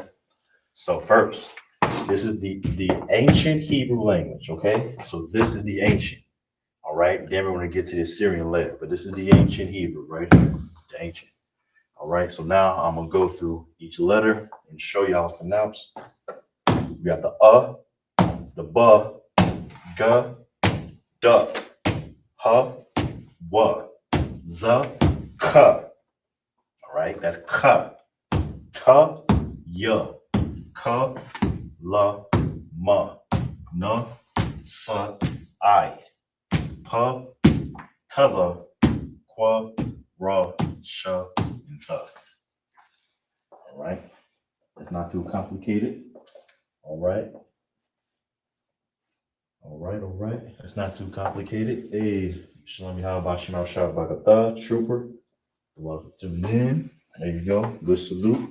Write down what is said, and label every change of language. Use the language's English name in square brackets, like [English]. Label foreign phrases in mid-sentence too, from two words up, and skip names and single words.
[English] So first, this is the ancient Hebrew language, okay? So this is the ancient, all right? Then we're going to get to the Assyrian later, but this is the ancient Hebrew right here, the ancient. All right, so now I'm going to go through each letter and show you how it's pronounced. We got the the ba, ga, da, ha, wa. Z, ka. All right, that's ka. Ta, ya. Ka, la, ma. Na, sa, I. Pa, taza, qua, ra, sha, and tha. All right, it's not too complicated. All right. All right. It's not too complicated. Hey, Shalom Yahweh Shemar Shabbat Trooper. Welcome to tuning in. There you go. Good salute.